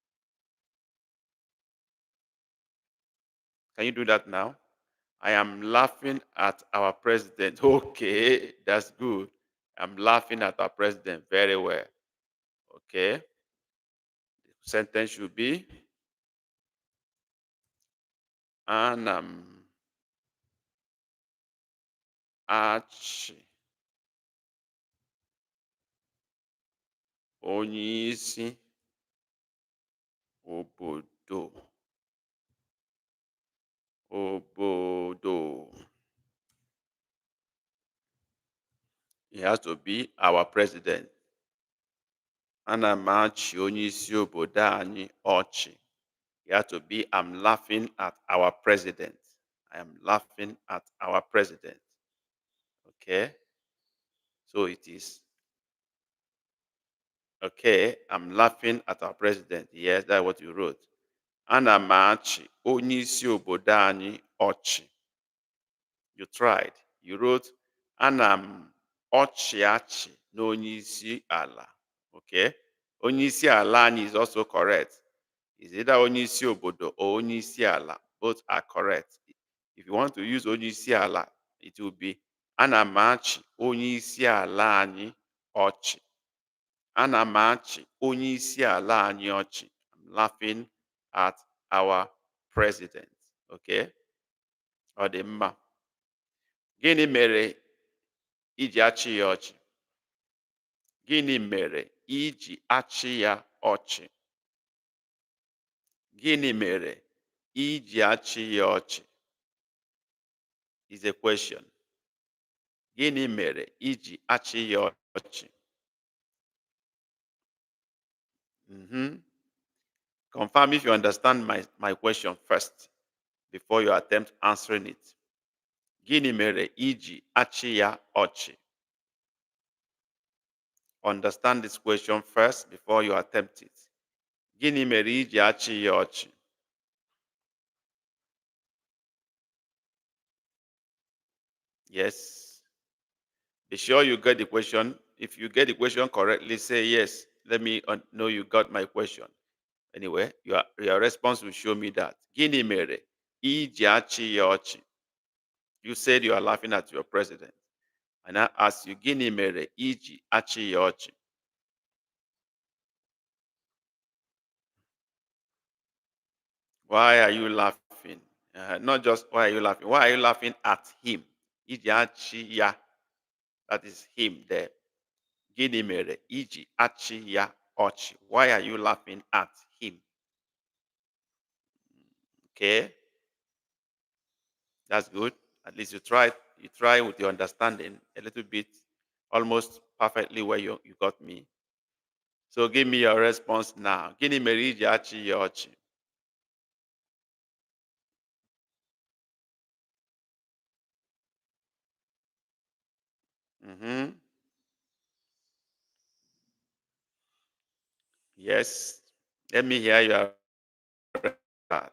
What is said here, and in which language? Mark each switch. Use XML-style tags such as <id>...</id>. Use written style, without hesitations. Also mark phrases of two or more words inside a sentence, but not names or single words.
<en>Can you do that now? I am laughing at our president. Okay, that's good. I'm laughing at our president. Very well. Okay. The sentence should be</en> <ig>Ana m achị onyeisi obodo.</ig> <en>He has to be our president.</en> <ig>Ana m achị onyeisi obodo anyị ọchị.</ig> <en>He has to be, I'm laughing at our president. I am laughing at our president. Okay? So it is, okay, I'm laughing at our president. Yes, that's what you wrote.</en> <ig>Ana m achị onyeisi obodo anyị ọchị.</ig> <en>You tried. You wrote,</en> <ig>Ana m ọchị n'onye isi ala. Okay? Onye isi ala anyị</ig> <en>is also correct. Is either</en> <ig>onye isi obodo</ig> <en>or</en> <ig>onye isi ala.</ig> <en>Both are correct. If you want to use</en> <ig>onye isi ala,</ig> <en>it will be</en> <ig>ana m achị onye isi ala anyị ọchị. Ana m achị onye isi ala anyị ọchị.</ig> <en>I'm laughing at our president.</en> <ig>Okay? Ọ dị mma. Gịnị mere iji achị ya ọchị? Gịnị mere iji achị ya ọchị? Gịnị mere iji achị ya ọchị?</ig> <en>Is a question.</en> <ig>Gịnị mere iji achị ya ọchị?</ig> <en>Confirm if you understand my question first before you attempt answering it.</en> <ig>Gịnị mere iji achị ya ọchị?</ig> <en>Understand this question first before you attempt it.</en> <ig>Gịnị mere iji achị ya ọchị?</ig> <en>Yes. Be sure you get the question. If you get the question correctly, say yes. Let me know you got my question. Anyway, your response will show me that.</en> <ig>Gịnị mere iji achị ya ọchị?</ig> <en>You said you are laughing at your president. And I ask you,</en> <ig>gịnị mere iji achị ya ọchị?</ig> <en>Why are you laughing? Not just why are you laughing. Why are you laughing at him?</en> <ig>Iji achị ya.</ig> <en>That is him there.</en> <ig>Gịnị mere iji achị ya ọchị?</ig> <en>Why are you laughing at him? Okay, that's good. At least you try. You try with your understanding a little bit, almost perfectly where you got me. So give me your response now.</en> <ig>Gịnị mere iji achị ya ọchị? Mm-hmm.</ig> <en>Yes. Let me hear your response.</en>